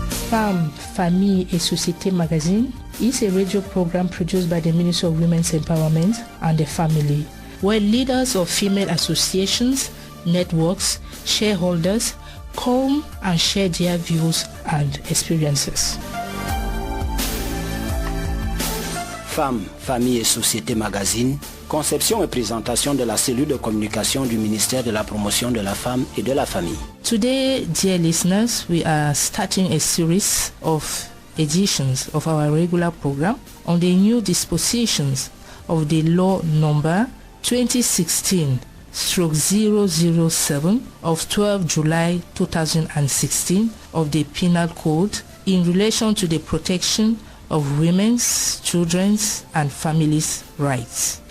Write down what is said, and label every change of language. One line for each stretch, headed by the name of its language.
English: Femme, Famille et Société Magazine is a radio program produced by the Ministry of Women's Empowerment and the Family, where leaders of female associations, networks, shareholders come and share their views and experiences.
French: Femmes, Famille et Société Magazine, conception et présentation de la cellule de communication du ministère de la Promotion de la Femme et de la Famille.
English: Today, dear listeners, we are starting a series of editions of our regular program on the new dispositions of the law number 2016/6 1-007 of 12 July 2016 of the Penal Code in relation to the protection of women's, children's and families' rights.